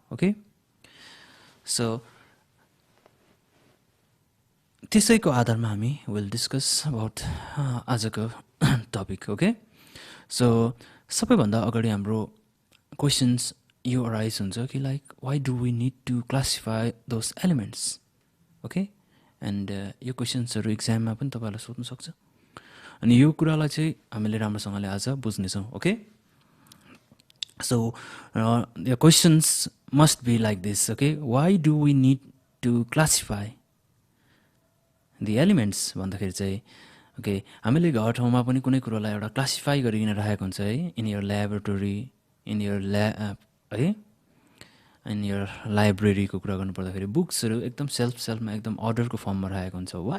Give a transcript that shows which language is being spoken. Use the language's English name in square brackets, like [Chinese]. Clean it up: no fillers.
[English] Okay, so [Nepali] त्यसैको आधारमा हामी [English] will discuss about [Nepali] आजको [English] topic. Okay, so [Nepali] सबैभन्दा अगाडि हाम्रो [English] questions [Nepali] यो [English] arise [Nepali] हुन्छ कि [English] like why do we need to classify those elements? [Nepali] Okay, and यो क्वेशन्सहरु एक्जाममा पनि तपाईहरुलाई सोध्न सक्छ, अनि यो कुरालाई चाहिँ हामीले राम्रोसँगले आज बुझ्नेछौं. [English] Okay, so the questions must be like this. [Nepali] Okay, [English] why do we need to classify the elements [Nepali] भन्दाखेरि चाहिँ okay, हामीले घर ठाउँमा पनि कुनै कुरालाई एउटा क्लासिफाई गरिकिन राखेको हुन्छ है, [English] in your laboratory, in your lab [Nepali] है, [English] in your library [Nepali] को कुरा गर्नु पर्दाखेरि बुक्सहरु एकदम सेल्फमा एकदम अर्डरको फर्ममा राखेको हुन्छ.